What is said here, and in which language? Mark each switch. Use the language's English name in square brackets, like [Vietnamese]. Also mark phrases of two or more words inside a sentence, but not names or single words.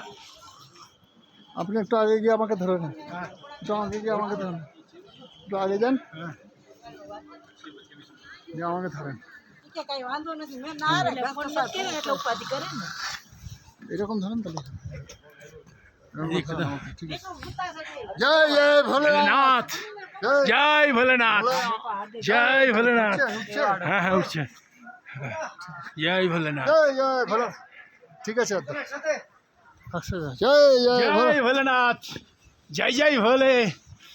[Bangla] আপনি একটু আগে গিয়ে আমাকে ধরে নেন একটু আগে গিয়ে আমাকে ধরেন একটু আগে যান গিয়ে আমাকে ধরেন এরকম ধরেন তাহলে ঠিক আছে জয় জয় ভোলেনাথ [Hindi] जय भोलेनाथ जय भोलेनाथ हाँ हाँ उठছে जय भोलेनाथ [Bangla] জয় জয় ভোলে ঠিক আছে জয় জয় [Hindi] जय भोलेनाथ जय जय भोले